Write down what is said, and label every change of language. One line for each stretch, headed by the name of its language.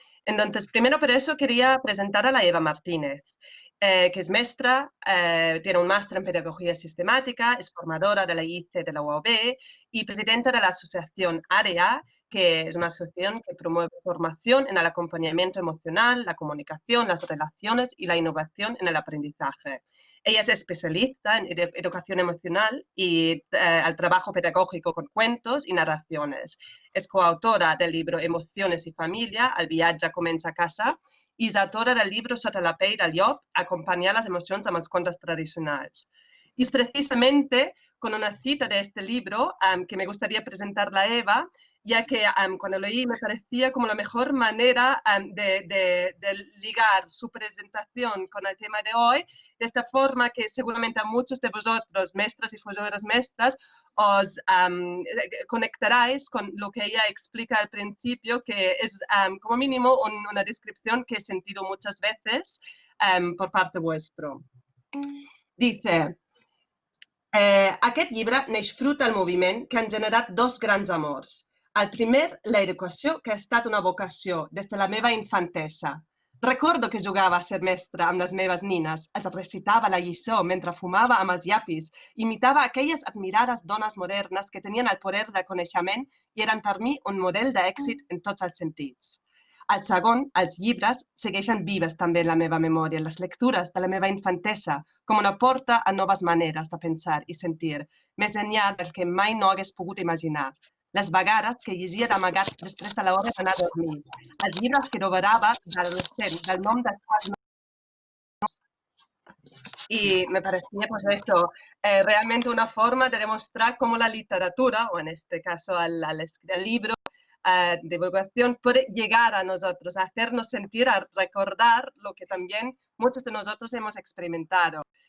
Spanish: Entonces, primero por eso quería presentar a la Eva Martínez, que es maestra, tiene un máster en Pedagogía Sistemática, es formadora de la ICE de la UAB y presidenta de la asociación AREA, que es una asociación que promueve formación en el acompañamiento emocional, la comunicación, las relaciones y la innovación en el aprendizaje. Ella es especialista en educación emocional y al trabajo pedagógico con cuentos y narraciones.
Catalan: És coautora
Spanish: del libro
Catalan: Emociones i Família, El viatge comença a casa, i és autora del libro Sota la pell del llop, Acompanyar les emocions amb els contes tradicionals.
Spanish: Y es precisamente con una cita de este libro que me gustaría presentarla a Eva, ya que cuando lo leí me parecía como la mejor manera de ligar su presentación con el tema de hoy, de esta forma que seguramente a muchos de vosotros, maestras y formadoras maestras, os conectaráis con lo que ella explica al principio, que es como mínimo una descripción que he sentido muchas veces por parte vuestro.
Catalan: Dice, aquest llibre neix fruit del moviment que han generat dos grans amors. El primer, l'educació, que ha estat una vocació des de la meva infantesa. Recordo que jugava a ser mestra amb les meves nines, els recitava la lliçó mentre fumava amb els llapis, imitava aquelles admirades dones modernes que tenien el poder de coneixement i eren per mi un model d'èxit en tots els sentits. El segon, els llibres, segueixen vives també en la meva memòria, les lectures de la meva infantesa, com una porta a noves maneres de pensar i sentir, més enllà del que mai no hagués pogut imaginar. Les vegades que llegia d'amagat després de l'hora d'anar a dormir, els llibres que devorava d'adolescent, del nom dels quals no...
Spanish: Y me parecía, pues esto, realmente una forma de demostrar cómo la literatura, o en este caso el libro, divulgación puede llegar a nosotros, a hacernos sentir, a recordar lo que también muchos de nosotros hemos experimentado.